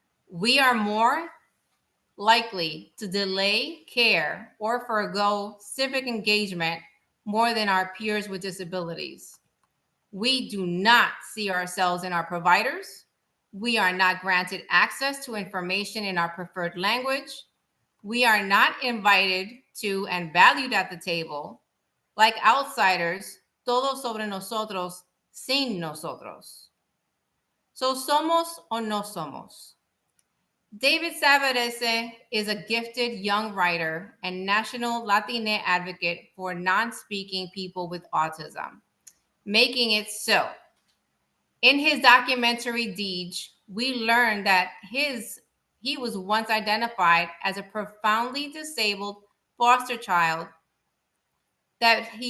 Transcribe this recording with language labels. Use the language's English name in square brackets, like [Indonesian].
[English] We are more likely to delay care or forego civic engagement more than our peers with disabilities. We do not see ourselves in our providers. We are not granted access to information in our preferred language. We are not invited to and valued at the table. Like outsiders, [Spanish] todo sobre nosotros, sin nosotros. So somos o no somos. [English] David Savarese is a gifted young writer and national Latina advocate for non-speaking people with autism, making it so. In his documentary Deej, we learned that he was once identified as a profoundly disabled foster child that